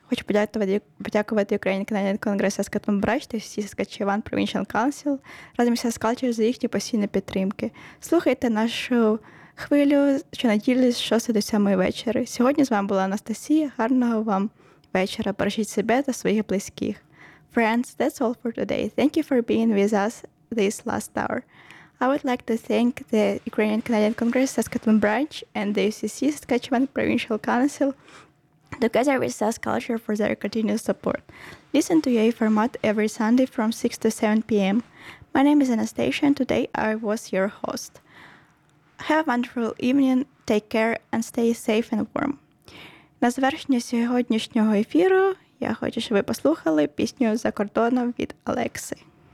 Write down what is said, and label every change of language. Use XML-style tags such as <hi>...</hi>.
<uk>Хочу подякувати Ukrainian Canadian Congress Saskatchewan та Saskatchewan Provincial Council разом із Saskatchewan за їхні постійні підтримки. Слухайте нашу хвилю щонеділі з 6 до 7 вечора. Сьогодні з вами була Анастасія. Гарного вам вечора. Бережіть себе та своїх близьких.</uk> <en>Friends, that's all for today. Thank you for being with us this last hour. I would like to thank the Ukrainian Canadian Congress Saskatchewan branch and the UCC Saskatchewan Provincial Council together with Saskulture for their continuous support. Listen to UA format every Sunday from 6 to 7 p.m. My name is Anastasia and today I was your host. Have a wonderful evening, take care and stay safe and warm.</en> <uk>На завершення сьогоднішнього ефіру я хочу, щоб ви послухали пісню «За кордоном» від Алекси.</uk>